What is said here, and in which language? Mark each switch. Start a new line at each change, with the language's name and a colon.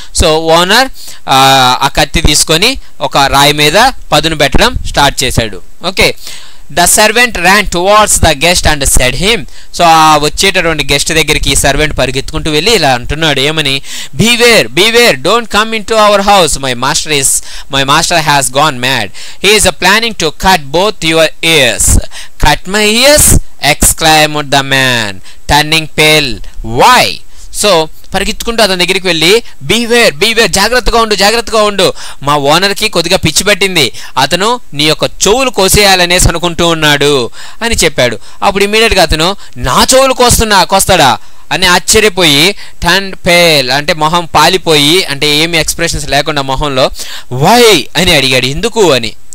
Telugu: So owner ఆ కత్తి తీసుకొని ఒక రాయి మీద పదును పెట్టడం స్టార్ట్ చేశాడు.
English: Okay, the servant ran towards the guest and said him.
Telugu: So ఆ వచ్చేటటువంటి గెస్ట్ దగ్గరికి ఈ సర్వెంట్ పరిగెత్తుకుంటూ వెళ్ళి ఇలా అంటున్నాడు, ఏమని?
English: Beware don't come into our house, my master has gone mad. He is planning to cut both your ears. Cut my ears exclaimed the man, turning pale. Why?
Telugu: So పరిగెత్తుకుంటూ అతని దగ్గరికి వెళ్ళి beware జాగ్రత్తగా ఉండు, మా ఓనర్కి కొద్దిగా పిచ్చి పట్టింది, అతను నీ యొక్క చెవులు కోసేయాలనేసి అనుకుంటూ ఉన్నాడు అని చెప్పాడు. అప్పుడు ఇమీడియట్గా అతను నా చెవులు కోస్తాడా అని ఆశ్చర్యపోయి టర్న్ పేల్ అంటే మొహం పాలిపోయి, అంటే ఏమి ఎక్స్ప్రెషన్స్ లేకుండా మొహంలో వై అని అడిగాడు, ఎందుకు అని.